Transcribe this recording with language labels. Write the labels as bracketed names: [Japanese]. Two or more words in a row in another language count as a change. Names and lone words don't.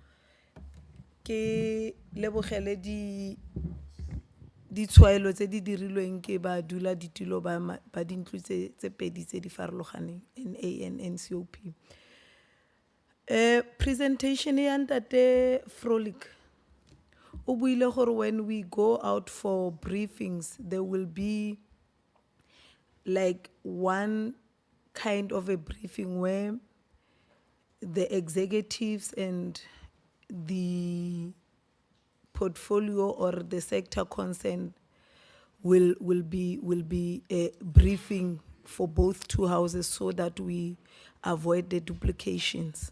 [Tswana] ke lebogele ditshwaelo tse di dirilweng ke badula ditilo ba dintlo tse pedi tse di farologaneng, [English] NA and NCOP. [Tswana] Presentation ya Ntate Frolik o buile gore [English] when we go out for briefings there will be like one kind of a briefing where the executives and the portfolio or the sector concerned will be a briefing for both two houses so that we avoid the duplications.